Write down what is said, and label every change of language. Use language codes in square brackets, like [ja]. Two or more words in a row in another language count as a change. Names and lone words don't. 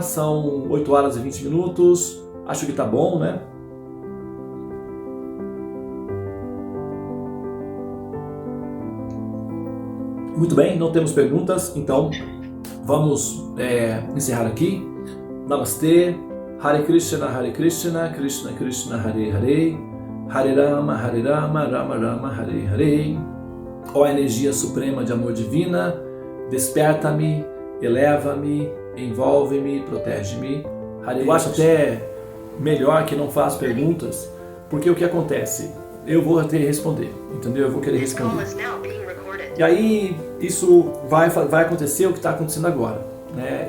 [pt] São 8 horas e 20 minutos. Acho que tá bom, né? Muito bem, não temos perguntas, então vamos encerrar aqui. Namastê, [sa] Hare Krishna, Krishna Krishna, Hare Hare, Hare Rama, Rama Rama, Hare Hare. [pt] Ó energia suprema de amor divina, desperta-me, eleva-me, envolve-me, protege-me. Eu acho até melhor que não faça perguntas, porque o que acontece? Eu vou ter que responder, entendeu? Eu vou querer responder. E aí isso vai acontecer o que está acontecendo agora, né?